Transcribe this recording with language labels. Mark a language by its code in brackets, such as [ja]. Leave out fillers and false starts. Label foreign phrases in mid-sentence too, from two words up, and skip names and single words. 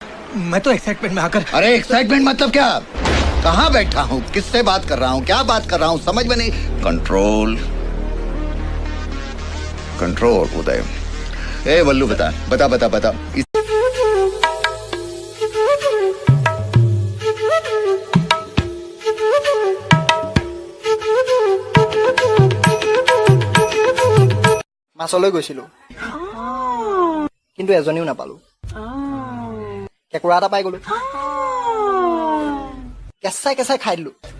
[hi] मैं तो एक्साइटमेंट में आकर। अरे एक्साइटमेंट मतलब क्या? कहाँ बैठा हूँ, किससे बात कर रहा हूँ, क्या बात कर रहा हूँ, समझ में नहीं। कंट्रोल कंट्रोल उदय। ए वल्लू बता बता बता बता। [as] মাছলৈ গৈছিলো কিন্তু এজনীও নাপালো। কেঁকুৰা এটা পাই গলো, কেঁচাই কেঁচাই খাই দিলো।